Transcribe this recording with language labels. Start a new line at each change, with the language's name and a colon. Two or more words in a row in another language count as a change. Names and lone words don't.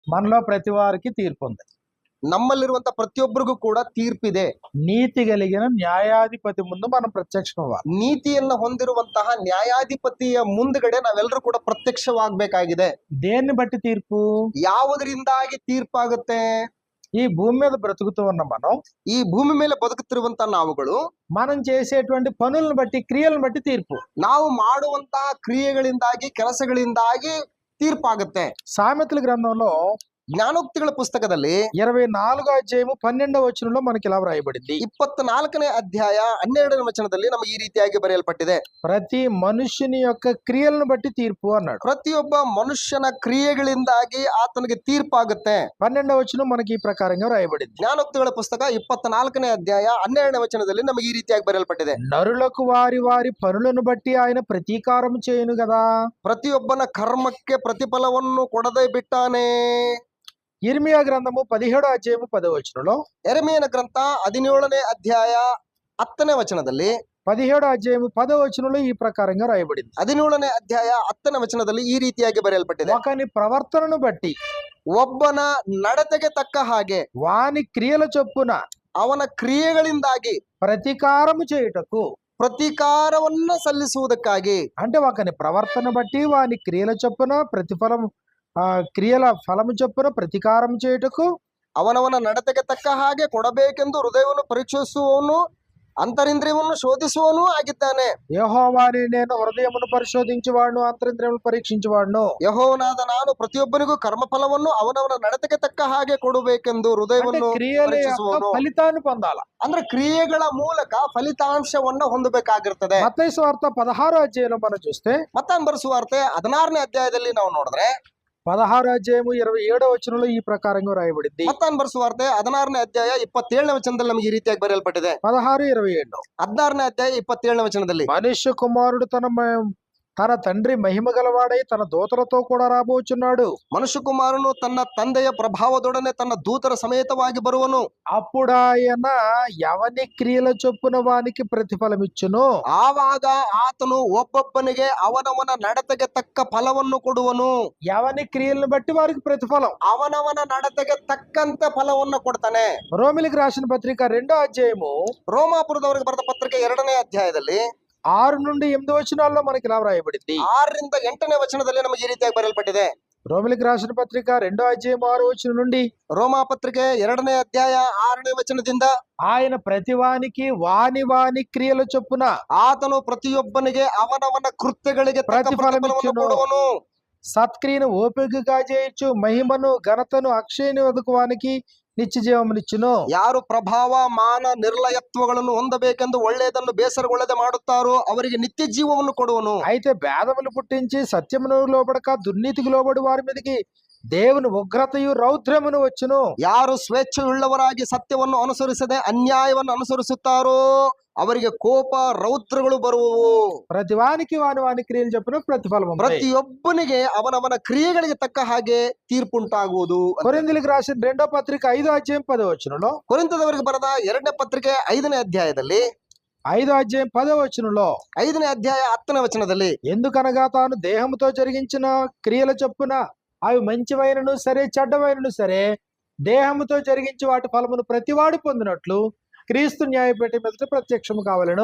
Telugu: మనలో ప్రతి వారికి తీర్పు ఉంది.
Kannada: ನಮ್ಮಲ್ಲಿರುವಂತ ಪ್ರತಿಯೊಬ್ಬರಿಗೂ ಕೂಡ ತೀರ್ಪಿದೆ.
Telugu: నీతి కలిగిన న్యాయాధిపతి ముందు మనం ప్రత్యక్షం అవ్వాలి.
Kannada: ನೀತಿಯನ್ನ ಹೊಂದಿರುವಂತಹ ನ್ಯಾಯಾಧಿಪತಿಯ ಮುಂದ್ಗಡೆ ನಾವೆಲ್ಲರೂ ಕೂಡ ಪ್ರತ್ಯಕ್ಷವಾಗಬೇಕಾಗಿದೆ.
Telugu: దేన్ని బట్టి తీర్పు?
Kannada: ಯಾವುದರಿಂದಾಗಿ ತೀರ್ಪಾಗುತ್ತೆ?
Telugu: ఈ భూమి మీద బ్రతుకుతూ ఉన్న మనం,
Kannada: ಈ ಭೂಮಿ ಮೇಲೆ ಬದುಕುತ್ತಿರುವಂತ ನಾವುಗಳು
Telugu: మనం చేసేటువంటి పనులను బట్టి, క్రియలను బట్టి తీర్పు.
Kannada: ನಾವು ಮಾಡುವಂತಹ ಕ್ರಿಯೆಗಳಿಂದಾಗಿ, ಕೆಲಸಗಳಿಂದಾಗಿ ತೀರ್ಪಾಗುತ್ತೆ.
Telugu: సామెతల గ్రంథంలో
Kannada: ಜ್ಞಾನೋಕ್ತಿಗಳ ಪುಸ್ತಕದಲ್ಲಿ
Telugu: 24వ అధ్యాయము 12వ వచనంలో మనకి ఇలా వ్రాయబడింది.
Kannada: 24ನೇ ಅಧ್ಯಾಯ 12ನೇ ವಚನದಲ್ಲಿ ನಮಗೆ ಈ ರೀತಿಯಾಗಿ ಬರೆಯಲ್ಪಟ್ಟಿದೆ.
Telugu: ప్రతి మనుష్యుని యొక్క క్రియలను బట్టి తీర్పు అన్నాడు.
Kannada: ಪ್ರತಿಯೊಬ್ಬ ಮನುಷ್ಯನ ಕ್ರಿಯೆಗಳಿಂದಾಗಿ ಆತನಿಗೆ ತೀರ್ಪಾಗುತ್ತೆ.
Telugu: 12వ వచనం మనకి ఈ ప్రకారంగా వ్రాయబడింది.
Kannada: ಜ್ಞಾನೋಕ್ತಿಗಳ ಪುಸ್ತಕ 24ನೇ ಅಧ್ಯಾಯ 12ನೇ ವಚನದಲ್ಲಿ ನಮಗೆ ಈ ರೀತಿಯಾಗಿ ಬರೆಯಲ್ಪಟ್ಟಿದೆ.
Telugu: నరులకు వారి వారి పనులను బట్టి ఆయన ప్రతీకారం చేయను కదా.
Kannada: ಪ್ರತಿಯೊಬ್ಬನ ಕರ್ಮಕ್ಕೆ ಪ್ರತಿಫಲವನ್ನು ಕೊಡದೆ ಬಿಟ್ಟಾನೆ.
Telugu: ఇర్మియా గ్రంథము 17వ అధ్యాయము 10వ వచనంలో,
Kannada: ಯೆರೆಮೀಯನ ಗ್ರಂಥ 17ನೇ ಅಧ್ಯಾಯ 10ನೇ ವಚನದಲ್ಲಿ,
Telugu: 17వ అధ్యాయము 10వ వచనంలో ఈ ప్రకారంగా రాయబడింది.
Kannada: 17ನೇ ಅಧ್ಯಾಯ 10ನೇ ವಚನದಲ್ಲಿ ಈ ರೀತಿಯಾಗಿ ಬರೆಯಲ್ಪಟ್ಟಿದೆ.
Telugu: ఒకని ప్రవర్తనను బట్టి,
Kannada: ಒಬ್ಬನ ನಡತೆಗೆ ತಕ್ಕ ಹಾಗೆ,
Telugu: వాని క్రియల చొప్పున
Kannada: ಅವನ ಕ್ರಿಯೆಗಳಿಂದಾಗಿ
Telugu: ప్రతీకారము చేయుటకు,
Kannada: ಪ್ರತೀಕಾರವನ್ನ ಸಲ್ಲಿಸುವುದಕ್ಕಾಗಿ,
Telugu: అంటే ఒకని ప్రవర్తన బట్టి వాని క్రియల చొప్పున ప్రతిఫలం, క్రియల ఫలము చొప్పున ప్రతీకారం చేయుటకు,
Kannada: ಅವನವನ ನಡತೆಗೆ ತಕ್ಕ ಹಾಗೆ ಕೊಡಬೇಕೆಂದು ಹೃದಯವನ್ನು ಪರೀಕ್ಷಿಸುವವನು, ಅಂತರಿಂದ್ರಿಯವನ್ನು ಶೋಧಿಸುವವನು ಆಗಿದ್ದಾನೆ.
Telugu: యెహోవానే నేను హృదయమును పరిశోధించువాడును, ಅಂತರಿಂద్రియమును పరీక్షించువాడును.
Kannada: ಯೆಹೋವನಾದ ನಾನು ಪ್ರತಿಯೊಬ್ಬನಿಗೂ ಕರ್ಮಫಲವನ್ನು ಅವನವನ ನಡತೆಗೆ ತಕ್ಕ ಹಾಗೆ ಕೊಡಬೇಕೆಂದು ಹೃದಯವನ್ನು
Telugu: క్రియల యొక్క
Kannada: ಪರೀಕ್ಷಿಸುವವನು.
Telugu: ఫలితాన్ని పొందాల.
Kannada: ಅಂದ್ರೆ ಕ್ರಿಯೆಗಳ ಮೂಲಕ ಫಲಿತಾಂಶವನ್ನ ಹೊಂದಬೇಕಾಗಿರ್ತದೆ.
Telugu: మత్తయి సువార్త 16వ అధ్యాయంలో మనం చూస్తే,
Kannada: ಮತ್ತಾನ್ ಬರೆಸುವಾರ್ತೆ 16ನೇ ಅಧ್ಯಾಯದಲ್ಲಿ ನಾವು ನೋಡಿದ್ರೆ,
Telugu: 16వ అధ్యాయము 27వ వచనంలో ఈ ప్రకారంగా రాయబడింది.
Kannada: ಮತ್ತಾನ್ ಬರೆಸುವಾರ್ತೆ 16ನೇ ಅಧ್ಯಾಯ 27ನೇ ವಚನದಲ್ಲಿ ನಮಗೆ ಈ ರೀತಿಯಾಗಿ ಬರೆಯಲ್ಪಟ್ಟಿದೆ.
Telugu: 16:27
Kannada: 16ನೇ ಅಧ್ಯಾಯ 27ನೇ ವಚನದಲ್ಲಿ,
Telugu: మనుష్య కుమారుడు తన తండ్రి మహిమ గలవాడై తన దూతలతో కూడా రాబోచున్నాడు.
Kannada: ಮನುಷ್ಯ ಕುಮಾರನು ತನ್ನ ತಂದೆಯ ಪ್ರಭಾವದೊಡನೆ ತನ್ನ ದೂತರ ಸಮೇತವಾಗಿ ಬರುವನು.
Telugu: అప్పుడు ఆయన ఎవని క్రియల చొప్పున వానికి ప్రతిఫలమిచ్చును.
Kannada: ಆವಾಗ ಆತನು ಒಬ್ಬೊಬ್ಬನಿಗೆ ಅವನವನ ನಡತೆಗೆ ತಕ್ಕ ಫಲವನ್ನು ಕೊಡುವನು.
Telugu: ఎవని క్రియలను బట్టి వారికి ప్రతిఫలం.
Kannada: ಅವನವನ ನಡತೆಗೆ ತಕ್ಕಂತೆ ಫಲವನ್ನು ಕೊಡ್ತಾನೆ.
Telugu: రోమిలికి రాసిన పత్రిక 2వ అధ్యాయము
Kannada: ರೋಮಾಪುರದವರಿಗೆ ಬರೆದ ಪತ್ರಿಕೆ 2ನೇ ಅಧ್ಯಾಯದಲ್ಲಿ
Telugu: 6 నుండి 8 వచనాల్లో మనకి ఇలా వ్రాయబడింది.
Kannada: 6ರಿಂದ 8ನೇ ವಚನದಲ್ಲಿ ನಮಗೆ ಈ ರೀತಿಯಾಗಿ ಬರೆಯಲ್ಪಟ್ಟಿದೆ.
Telugu: రోమిలికి రాసిన పత్రిక 2వ అధ్యాయం 6వ వచనం నుండి,
Kannada: ರೋಮಾ ಪತ್ರಿಕೆ 2ನೇ ಅಧ್ಯಾಯ 6ನೇ ವಚನದಿಂದ,
Telugu: ఆయన ప్రతివానికి వాని క్రియల చొప్పున
Kannada: ಆತನು ಪ್ರತಿಯೊಬ್ಬನಿಗೆ ಅವನವನ ಕೃತ್ಯಗಳಿಗೆ ತಕ್ಕ ಪ್ರತಿಫಲವನ್ನು ಕೊಡುವನು.
Telugu: సత్క్రియను ఓపికగా చేయొచ్చు, మహిమను ఘనతను అక్షయని వదుకువానికి నిత్య జీవమునిచ్చును.
Kannada: ಯಾರು ಪ್ರಭಾವ ಮಾನ ನಿರ್ಲಯತ್ವಗಳನ್ನು ಹೊಂದಬೇಕೆಂದು ಒಳ್ಳೆಯದನ್ನು ಬೇಸರಗೊಳ್ಳದೆ ಮಾಡುತ್ತಾರೋ ಅವರಿಗೆ ನಿತ್ಯ ಜೀವವನ್ನು ಕೊಡುವನು.
Telugu: అయితే భేదములు పుట్టించి సత్యమును లోబడక దుర్నీతికి లోబడి వారి మీదకి దేవుని ఉగ్రతయు రౌద్రమును వచ్చును.
Kannada: ಯಾರು ಸ್ವೇಚ್ಛೆಯುಳ್ಳವರಾಗಿ ಸತ್ಯವನ್ನು ಅನುಸರಿಸದೆ ಅನ್ಯಾಯವನ್ನು ಅನುಸರಿಸುತ್ತಾರೋ ಅವರಿಗೆ ಕೋಪ ರೌದ್ರಗಳು ಬರುವವು.
Telugu: ప్రతివానికి వాని క్రియలు చొప్పున ప్రతిఫలం.
Kannada: ಪ್ರತಿಯೊಬ್ಬನಿಗೆ ಅವನವನ ಕ್ರಿಯೆಗಳಿಗೆ ತಕ್ಕ ಹಾಗೆ ತೀರ್ಪುಂಟಾಗುವುದು.
Telugu: కొరింథీయులకు రాసిన 2వ పత్రిక 5వ అధ్యాయం 10వ వచనంలో,
Kannada: ಕೊರಿಂಥದವರಿಗೆ ಬರೆದ 2ನೇ ಪತ್ರಿಕೆ 5ನೇ ಅಧ್ಯಾಯದಲ್ಲಿ
Telugu: 5వ అధ్యాయం 10వ వచనంలో,
Kannada: 5ನೇ ಅಧ್ಯಾಯ 10ನೇ ವಚನದಲ್ಲಿ,
Telugu: ఎందుకనగా తాను దేహముతో జరిగించిన క్రియల చొప్పున అవి మంచివైనను సరే చెడ్డవైనను సరే దేహముతో జరిగించి వాటి ఫలమును ప్రతివాడు పొందినట్లు క్రీస్తు న్యాయపీఠం ఎదుట ప్రత్యక్షము కావలెను.